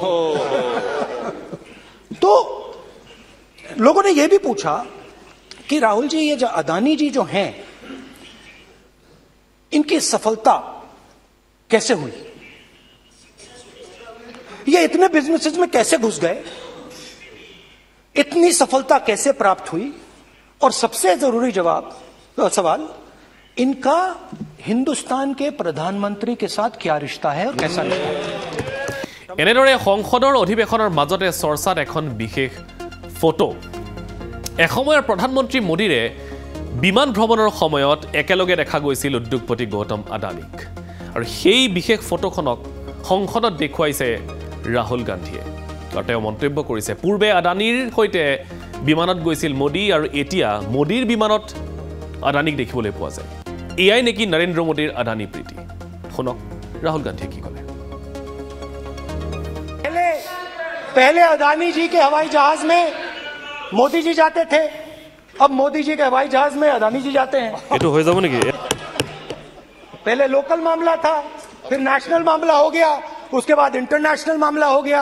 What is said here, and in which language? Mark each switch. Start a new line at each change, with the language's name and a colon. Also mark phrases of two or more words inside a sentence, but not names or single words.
Hindi: तो लोगों ने यह भी पूछा कि राहुल जी ये जो अदानी जी जो हैं, इनकी सफलता कैसे हुई, ये इतने बिजनेसेस में कैसे घुस गए, इतनी सफलता कैसे प्राप्त हुई, और सबसे जरूरी सवाल, इनका हिंदुस्तान के प्रधानमंत्री के साथ क्या रिश्ता है और कैसा रिश्ता है।
Assamese: এনেদৰে সংসদৰ অধিৱেশনৰ মাজতে চৰ্চাত এখন বিশেষ ফটো। এসময়ৰ প্ৰধানমন্ত্ৰী মোদীৰে বিমান ভ্ৰমণৰ সময়ত একেলগে দেখা গৈছিল উদ্যোগপতি গৌতম আদানীক, আৰু সেই বিশেষ ফটোখনক সংসদত দেখুৱাইছে ৰাহুল গান্ধীয়ে। আৰু তেওঁ মন্তব্য কৰিছে, পূৰ্বে আদানীৰ সৈতে বিমানত গৈছিল মোদী, আৰু এতিয়া মোদীৰ বিমানত আদানীক দেখিবলৈ পোৱা যায়। এয়াই নেকি নৰেন্দ্ৰ মোদীৰ আদানী প্ৰীতি? শুনক ৰাহুল গান্ধীয়ে কি ক'লে।
Hindi: पहले अदानी जी के हवाई जहाज में मोदी जी जाते थे, अब मोदी जी के हवाई जहाज में अदानी जी जाते हैं। ये तो हो जाए नहीं, पहले लोकल मामला था, फिर नेशनल मामला हो गया, उसके बाद इंटरनेशनल मामला हो गया।